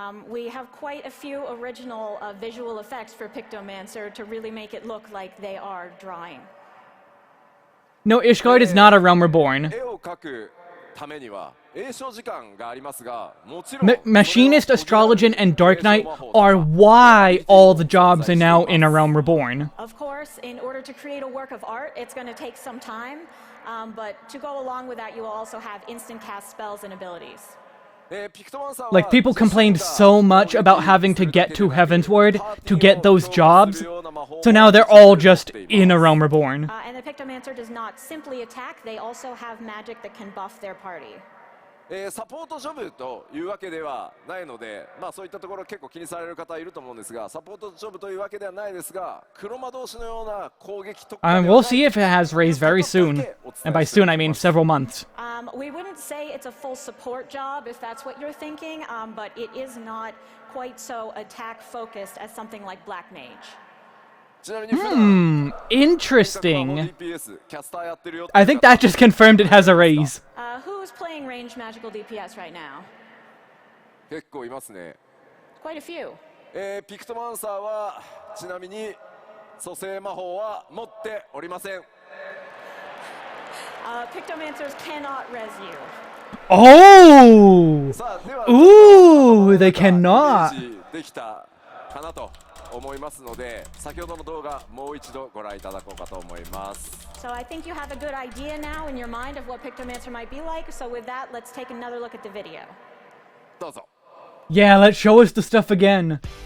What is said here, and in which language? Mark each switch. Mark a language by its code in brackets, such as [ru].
[en] We have quite a few original visual effects for Pictomancer to really make it look like they are drawing. No, Ishgard is not A Realm Reborn. [ja] 絵を描くためには詠唱時間がありますが、もちろん [en] Machinist, Astrologian, and Dark Knight are why all the jobs are now in A Realm Reborn. Of course, in order to create a work of art, it's going to take some time, but to go along with that, you will also have instant cast spells and abilities. Like, people complained so much about having to get to Heavensward to get those jobs, so now they're all just in A Realm Reborn. And the Pictomancer does not simply attack, they also have magic that can buff their party. [ja] サポートジョブというわけではないので、まあそういったところ結構気にされる方いると思うんですが、サポートジョブというわけではないですが、黒魔同士のような攻撃特化ではない [en] We'll see if it has raised very soon. And by soon, I mean several months. We wouldn't say it's a full support job if that's what you're thinking, but it is not quite so attack focused as something like Black Mage. [ja] ちなみに普段 [en] Interesting. [ja] DPS キャスターやってるよって [en] I think that just confirmed it has a raise. Who's playing ranged magical DPS right now? [ja] 結構いますね。 [en] Quite a few. [ja] ピクトマンサーはちなみに蘇生魔法は持っておりません。 [en] Pictomancers cannot res you. Oh! [ja] さあでは [en] Ooh, they cannot. [ja] イメージできたかなと思いますので、先ほどの動画もう一度ご覧いただこうかと思います。 [en] So I think you have a good idea now in your mind of what Pictomancer might be like. So with that, let's take another look at the video. [ja] どうぞ。 [en] Yeah, let's show us the stuff again.